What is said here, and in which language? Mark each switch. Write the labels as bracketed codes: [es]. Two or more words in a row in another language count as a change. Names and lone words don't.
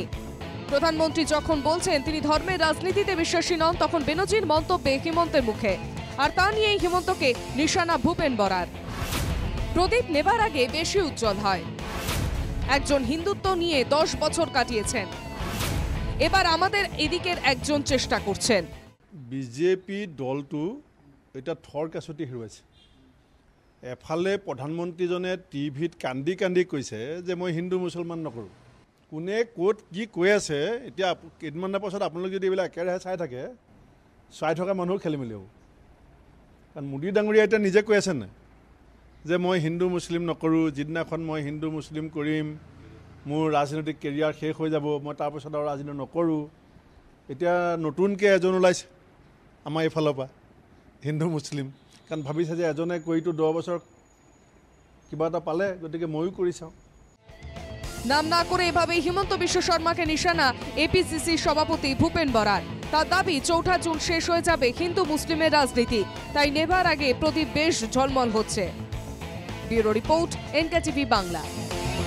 [bn] প্রধানমন্ত্রী যখন বলছেন তিনি ধর্মের রাজনীতিতে বিশ্বাসী নন, তখন বেনজির মন্তব্যে হিমন্তের মুখে। আর তা নিয়েই হিমন্তকে নিশানা ভূপেন বরার। প্রদীপ নেবার আগে বেশি উজ্জ্বল হয়। একজন হিন্দুত্ব নিয়ে 10 বছর কাটিয়েছেন, এবার আমাদের এদিকের একজন চেষ্টা করছেন। [as] বিজেপি দলটো এটা থৰ কাছতি হেৰুৱাইছে। এফালে প্ৰধানমন্ত্ৰীজনে টিভিত কান্দি কান্দি কৈছে যে মই হিন্দু মুছলমান নকৰোঁ। কোনে ক'ত কি কৈ আছে এতিয়া কেইদিনমানৰ পাছত আপোনালোকে যদি এইবিলাক একেৰাহে চাই থকা মানুহ খেলি মেলি হ'ব। কাৰণ মোদী ডাঙৰীয়া এতিয়া নিজে কৈ আছে নাই যে মই হিন্দু মুছলিম নকৰোঁ, যিদিনাখন মই হিন্দু মুছলিম কৰিম মোৰ ৰাজনৈতিক কেৰিয়াৰ শেষ হৈ যাব, মই তাৰপিছত আৰু ৰাজনীতি নকৰোঁ। এতিয়া নতুনকৈ এজন ওলাইছে আমাৰ এইফালৰ পৰা হিন্দু মুছলিম, কাৰণ ভাবিছে যে এজনে কৰিতো 10 বছৰ কিবা এটা পালে, গতিকে ময়ো কৰি চাওঁ। [bn] নাম না করে এভাবেই হিমন্ত বিশ্ব শর্মাকে নিশানা এপিসিসি সভাপতি ভূপেন বরার। তার দাবি 4 জুন শেষ হয়ে যাবে হিন্দু মুসলিমের রাজনীতি, তাই নেবার আগে প্রদীপ বেশ ঝলমল হচ্ছে। [en] Bureau report, [bn] এনকেটিভি বাংলা।